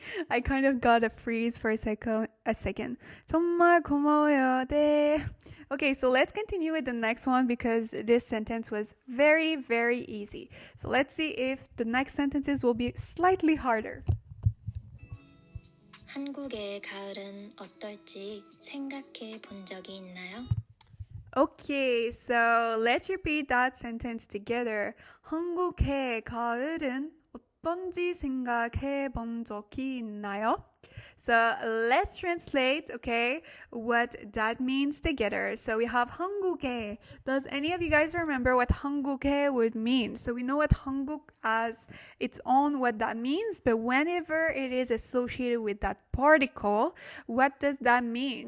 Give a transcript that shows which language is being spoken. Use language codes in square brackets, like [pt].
[en] I kind of got a freeze for a second. [ko] 정말 고마워요. 네. [en] Okay, so let's continue with the next one because this sentence was very, very easy. So let's see if the next sentences will be slightly harder. [ko] 한국의 가을은 어떨지 생각해 본 적이 있나요? [en] Okay, so let's repeat that sentence together. [ko] 한국의 가을은 어떤지 생각해 본 적이 있나요? [en] So let's translate, okay, what that means together. So we have 한국의. Does any of you guys remember what 한국의 would mean? So we know what 한국 as its own, what that means, but whenever it is associated with that particle, what does that mean?